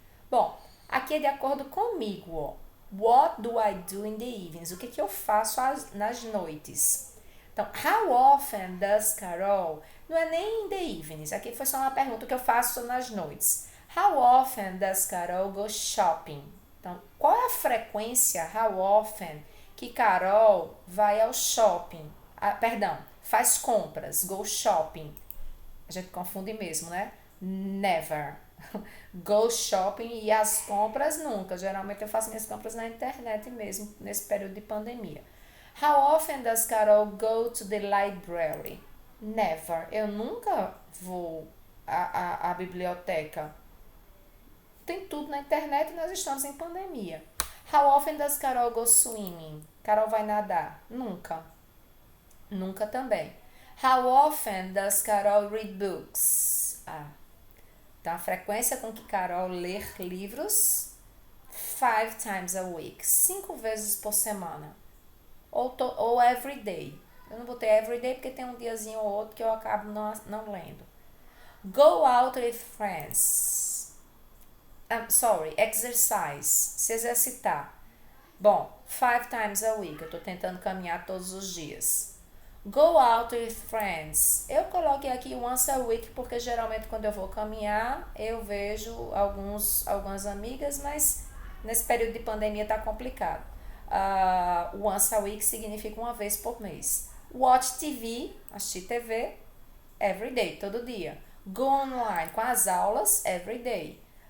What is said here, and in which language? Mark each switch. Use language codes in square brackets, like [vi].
[pt] Bom, aqui é de acordo comigo, ó. [en] What do I do in the evenings? [pt] O que eu faço nas noites? [en] Então, how often does Carol? [pt] Não é nem [en] in the evenings. [pt] Aqui foi só uma pergunta, o que eu faço nas noites. [en] How often does Carol go shopping? [pt] Então, qual é a frequência, [en] how often, [pt] que Carol vai ao shopping? Faz compras, [en] go shopping. [pt] A gente confunde mesmo, né? [en] Never. Go shopping [pt] e as compras nunca. Geralmente eu faço minhas compras na internet mesmo, nesse período de pandemia. [en] How often does Carol go to the library? Never. [pt] Eu nunca vou à biblioteca. Tem tudo na internet e nós estamos em pandemia. [en] How often does Carol go swimming? [pt] Carol vai nadar? Nunca. Nunca também. [en] How often does Carol read books? [pt] Então, a frequência com que Carol lê livros, [en] 5 times a week. [pt] 5 vezes por semana. Ou [en] every day. [pt] Eu não botei [en] every day [pt] porque tem um diazinho ou outro que eu acabo não lendo. [en] Go out with friends. Exercise. [pt] Se exercitar. Bom, [en] 5 times a week. [pt] Eu estou tentando caminhar todos os dias. [en] Go out with friends. [pt] Eu coloquei aqui [en] once a week [pt] porque geralmente quando eu vou caminhar eu vejo algumas amigas, mas nesse período de pandemia tá complicado. [en] Once a week [pt] significa uma vez por mês. [en] Watch TV, [pt] assistir TV, [en] every day, [pt] todo dia. [en] Go online, [pt] com as aulas, [en] every day.